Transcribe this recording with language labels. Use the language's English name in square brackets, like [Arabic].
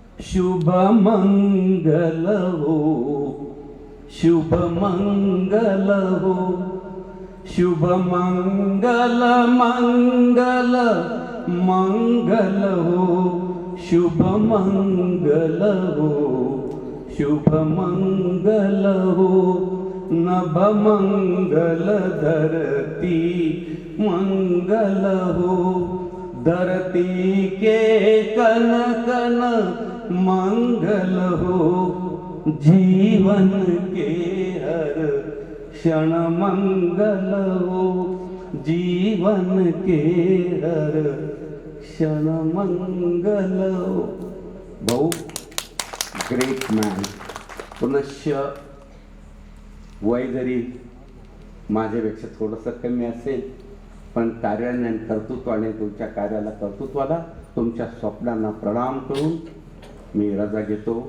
[Hindi] शुभ मंगल हो, शुभ मंगल हो, शुभ मंगल मंगल मंगल हो, शुभ मंगल हो, शुभ मंगल हो. नभ मंगल धरती मंगल हो, धरती के कन कन मंगल हो, जीवन के हर क्षण मंगल हो, जीवन के हर क्षण मंगल हो. [English] भाऊ great man. [Marathi] पुनश्च वय जरी माझ्यापेक्षा थोडंसं कमी असेल, पण कार्याने आणि कर्तृत्वाने, तुमच्या कार्याला कर्तृत्वाला, तुमच्या स्वप्नांना प्रणाम करून मी रजा घेतो.